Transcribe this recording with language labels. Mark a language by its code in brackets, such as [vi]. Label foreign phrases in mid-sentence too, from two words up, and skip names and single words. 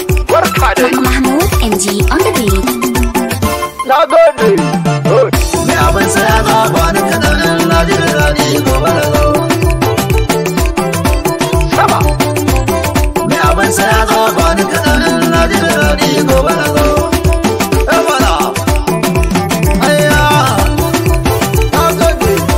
[ha] Barka dai. [en] Mahmoud M G on the beat. [ha] Na gode. Me abin saya za ba ni kaɗan, na ji da daɗi gobe da zo. Sama. Me abin saya za ba ni kaɗan, na ji da daɗi gobe da zo. Eh, mana. Ayya. Na gode.